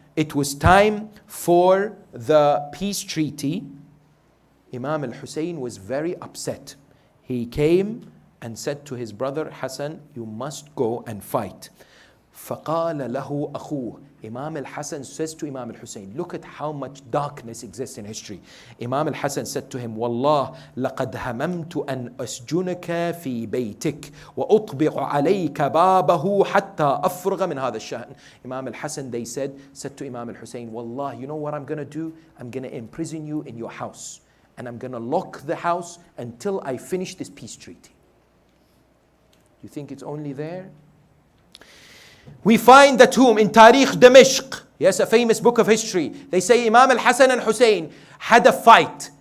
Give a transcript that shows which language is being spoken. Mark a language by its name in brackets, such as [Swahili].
[English] it was time for the peace treaty, Imam al-Hussein was very upset. He came and said to his brother Hassan, you must go and fight. [Arabic] فَقَالَ لَهُ أَخُوهُ. [English] Imam al-Hassan says to Imam al-Hussein, look at how much darkness exists in history. Imam al-Hassan said to him, Wallah, [Arabic] لَقَدْ هَمَمْتُ أَنْ أَسْجُنَكَ فِي بَيْتِكَ وَأُطْبِقُ عَلَيْكَ بَابَهُ حَتَّى أَفْرُغَ مِنْ هَذَا الشَّأْنِ. [English] Imam al-Hassan, they said to Imam al-Hussein, Wallah, you know what I'm going to do? I'm going to imprison you in your house. And I'm going to lock the house until I finish this peace treaty. You think it's only there? We find that in Tarikh Damashq, yes, a famous book of history, they say Imam al-Hassan and Hussein had a fight.